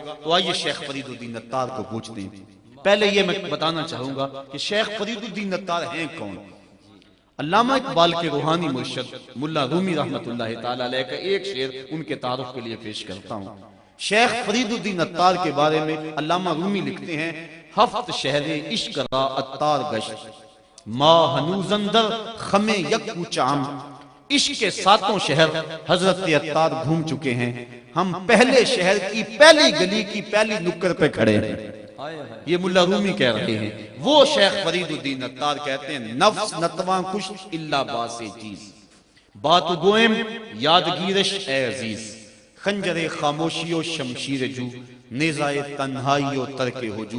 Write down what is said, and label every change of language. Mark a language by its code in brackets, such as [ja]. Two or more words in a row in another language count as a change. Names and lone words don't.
[ur] تو آئیے شیخ فرید الدین عطار کو پوچھتے ہیں۔ پہلے یہ میں بتانا چاہوں گا کہ شیخ فرید الدین عطار ہیں کون؟ علامہ اقبال کے روحانی مرشد ملا رومی رحمت اللہ تعالی علیہ کا ایک شعر ان کے تعارف کے لیے پیش کرتا ہوں۔ شیخ فرید الدین عطار کے بارے میں علامہ رومی لکھتے ہیں: [fa] ہفت شہر عشق را عطار گشت، ما ہنوز اندر خم یک کوچام۔ [ur] عشق کے ساتوں شہر حضرت عطار گھوم چکے ہیں، ہم پہلے شہر کی پہلی گلی کی پہلی نکر پہ کھڑے ہیں۔ یہ ملا رومی کہہ رہے ہیں۔ [fa] وہ شیخ فرید الدین عطار [ur] کہتے ہیں: [fa] نفس نتواں کشت الا باس چیز، بات گوئم یادگیرش اے عزیز، خنجر خاموشی و شمشیر جو، نیزائے تنہائی و ترک ہجو۔